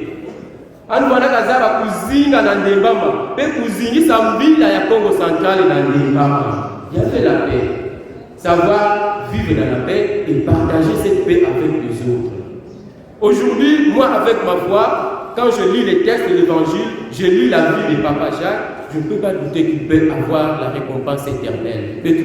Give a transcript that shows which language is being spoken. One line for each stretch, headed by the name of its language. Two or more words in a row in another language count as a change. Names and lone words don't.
Kituba (Democratic Republic of Congo): Anouana kazaba kuzinga na ndembama, pe kuzingisa mbila ya Congo central na ndembama.
French: Il y avait la paix. Savoir vivre dans la paix et partager cette paix avec les autres. Aujourd'hui, moi avec ma foi, quand je lis les textes de l'évangile, je lis la vie de Papa Jacques, je ne peux pas douter qu'il peut avoir la récompense éternelle.